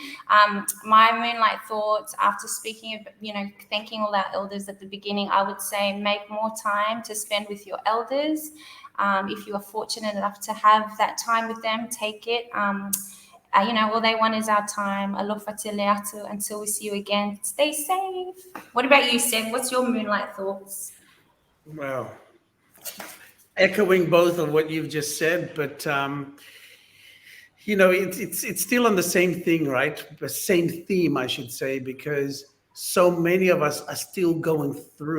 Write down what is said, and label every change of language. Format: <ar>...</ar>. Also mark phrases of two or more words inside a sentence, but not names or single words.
<en>My Moonlight Thoughts, after speaking of, thanking all our elders at the beginning, I would say make more time to spend with your elders. If you are fortunate enough to have that time with them, take it. All they want is our time.</en> <sm>Alofa te leatu.</sm> <en>Until we see you again, stay safe. What about you, Seb? What's your Moonlight Thoughts? Well, echoing both of what you've just said, but it's still on the same thing, right? The same theme, I should say, because so many of us are still going through.</en>